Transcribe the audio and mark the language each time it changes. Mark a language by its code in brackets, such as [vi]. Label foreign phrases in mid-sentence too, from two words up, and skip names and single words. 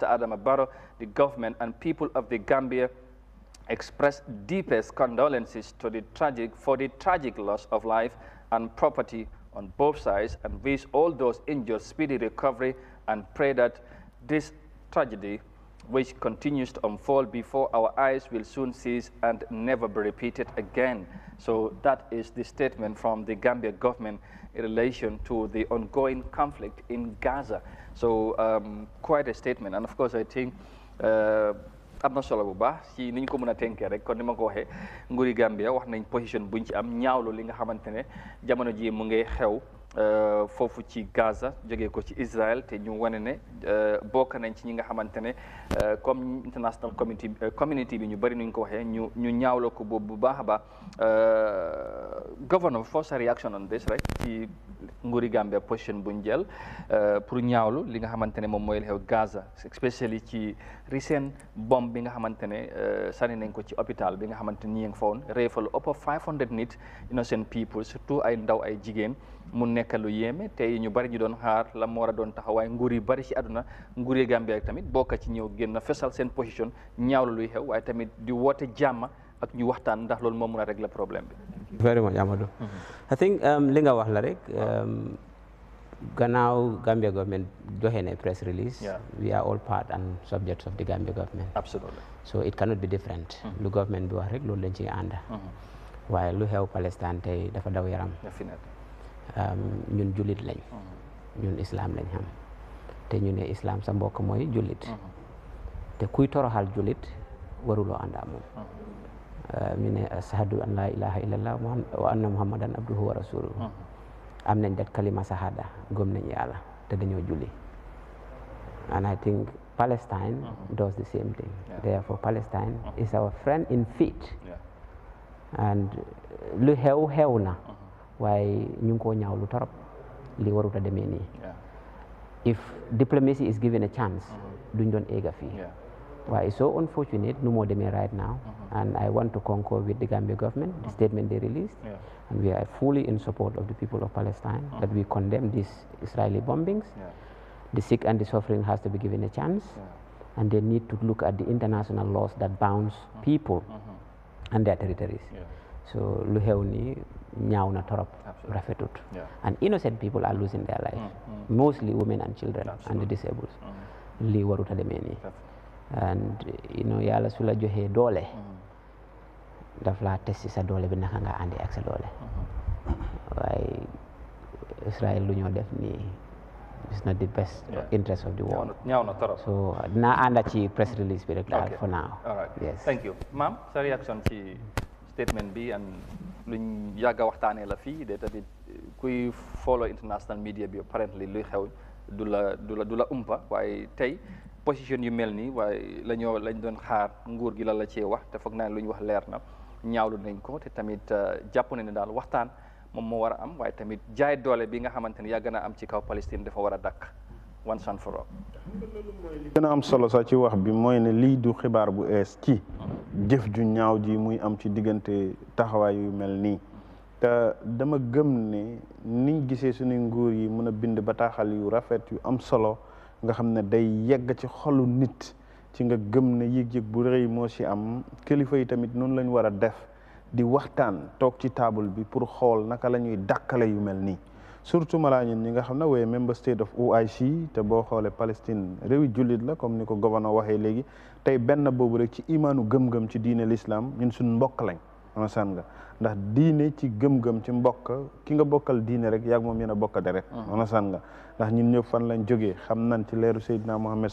[en] Adama Barrow, the government and people of the Gambia express deepest condolences to the tragic loss of life and property on both sides, and wish all those injured speedy recovery, and pray that this tragedy, which continues to unfold before our eyes, will soon cease and never be repeated again. So that is the statement from the Gambia government in relation to the ongoing conflict in Gaza. So quite a statement, and of course I think [wo] am na solo bu baax ci ni ñu ko mën a tënkee rek kon ni ma ko waxee nguuri Gambia wax nañ position buñ ci am ñaawlu li nga xamante ne jamono ji mu ngi xew foofu ci Gaza jógee ko ci Israël, te ñu wane ne bokk nañ ci ñi nga xamante ne comme [en] international community [wo] bi ñu bëri nuñ ko waxee ñu ñaawlo ko boobu bu baax a baax. [en] Governor, first reaction on this, right? [wo] ci nguuri Gambia position buñ jël pour ñaawlu li nga xamante ne moom mooy xew Gaza, especially ci [en] recent bomb [wo] bi nga xamante ne sànni nañ ko ci hôpital bi nga xamante ni ñu ngi fa woon reefal up 500 nit [en] innocent people, [wo] surtout ay ndaw ay jigéen, mu nekk lu yéeme. tey ñu bari ñu doon xaar la mu war a doon taxawaay nguur yu bari ci àdduna, nguuri Gambia ak tamit bokk ci ñëw génn fesal seen position ñaawlu luy xew, waaye tamit di woote jàmm ak ñu waxtaan ndax loolu moo mën a [fr] régler problème [wo] bi. [en] Very much, [wo] Amadou. [en] I think [wo] li nga wax la rek gannaaw [en] Gambia government [wo] joxe na [en] press release. We are all part and subjects of the Gambia government. Absolutely. So it cannot be different. [wo] Lu government bi wax rek loolu lañ ci ànda. waaye lu xew Palestine tey dafa daw yaram. ñun jullit lañ. ñun islam lañ xam. te ñu ne islam sa mbokk mooy jullit. te kuy toroxal jullit waruloo ànda moom. [ar] ñu ne أشهد أن لا إله إلا الله وأن محمدا عبده ورسوله. [wo] am nañ dat kalima sahada, gëm nañ yàlla te dañoo julli. [en] And I think Palestine does the same thing. Therefore Palestine is our friend in faith. [wo] And lu xew na waaye ñu ngi koo ñaaw lu torop li warut a demee nii. [en] If diplomacy is given a chance [wo] duñ doon egga fii. [en] Well, it's so unfortunate, no more than right now, and I want to concur with the Gambia government, the statement they released, and we are fully in support of the people of Palestine, that we condemn these Israeli bombings. The sick and the suffering has to be given a chance, and they need to look at the international laws that bounds people and their territories. So, [wo] lu xew ni ñaaw na torop rafetut, [en] and innocent people are losing their life, mostly women and children and the disabled. [wo] Li waruta demee nii. [en] And you know [wo] yàlla su la joxee doole daf laa testi sa doole bi naka nga àndi ak sa doole waaye Israel lu ñoo def nii [en] it's not the best interest of the world. [wo] ñaaw na torop. So dinaa ànda ci press release bi rek daal [en] for now. All right. Yes. Thank you. [wo] Ma'am, sa reaction ci statement bi and luñ yàgg a waxtaanee la fii de tamit kuy follow [en] international media [wo] bi apparently luy xew du la umpa waaye tey position yu mel nii waaye lañ doon xaar nguur gi la cee wax te foog naa lu ñu wax leer na ñaawlu nañ ko te tamit jàpp na ne daal waxtaan moom moo war a am waaye tamit jaay doole bi nga xamante ne yàgg na am ci kaw Palestine dafa war a dakk [en] once and for all. [wo] li gën a am solo sax ci wax bi mooy ne lii du xibaar bu ees ci jëf ju ñaaw ji muy am ci diggante taxawaay yu mel nii te dama gëm ne niñ gisee suñuy nguur yi mën a bind bataaxal yu rafet yu am solo nga xam ne day yegg ci xolu nit ci nga gëm ne yëg-yëg bu rëy moo ci am kilifa yi tamit noonu lañ war a def di waxtaan toog ci table bi pour xool naka la ñuy dàkkale yu mel nii surtout malaa ñun ñi nga xam ne wooye [en] member state of OIC [wo] te boo xoolee Palestine réewi jullit la comme ni ko gouverneur waxee léegi tey benn boobu rek ci imaanu gëm-gëm ci diine l'islam ñun suñ mbokk lañ understand nga ndax diine ci gëm-gëm ci mbokk ki nga bokkal diine rek yaag moom yéen a bokk deret understand nga ndax ñun ñëpp fan lañ jógee xam nañ ci leeru Seydina Muhammad